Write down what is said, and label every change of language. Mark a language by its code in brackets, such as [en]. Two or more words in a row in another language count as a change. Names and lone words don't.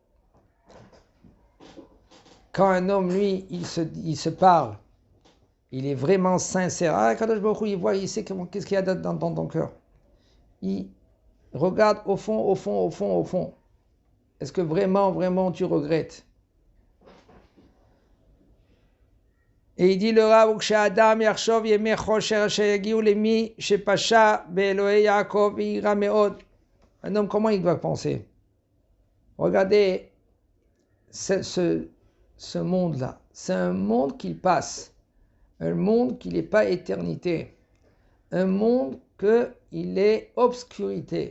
[fr] Quand un homme, lui, il se parle, il est vraiment sincère. [he] אה, קדוש ברוך הוא, [fr] il voit, il sait qu'est-ce qu'il y a dans ton cœur. Il regarde au fond. Est-ce que vraiment tu regrettes? Et il dit le Rav, [he] כשאדם יחשוב ימי חושך שיגיעו למי שפשע באלוהי יעקב ויירא מאוד. [fr] Un homme, comment il doit penser? Regardez ce monde-là. C'est un monde qui passe. Un monde qui n'est pas éternité. Un monde qu'il est obscurité.